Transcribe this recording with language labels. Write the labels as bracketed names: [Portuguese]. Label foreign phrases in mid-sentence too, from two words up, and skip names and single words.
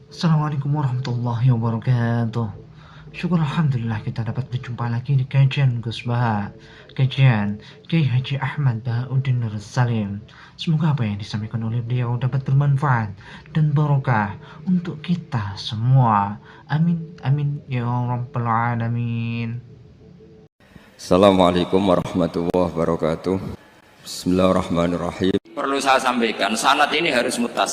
[Arabic] السلام عليكم ورحمة الله وبركاته. [Indonesian] Syukur Alhamdulillah kita dapat berjumpa lagi di kajian Gus Baha, kajian Kiai Haji Ahmad Bahauddin Nur Salim. Semoga apa yang disampaikan oleh beliau dapat bermanfaat dan barokah untuk kita semua. [Arabic] آمين، آمين يا رب العالمين. السلام عليكم ورحمة الله وبركاته. [Indonesian] Bismillahirrahmanirrahim. Perlu saya sampaikan, sanad ini harus muttasil.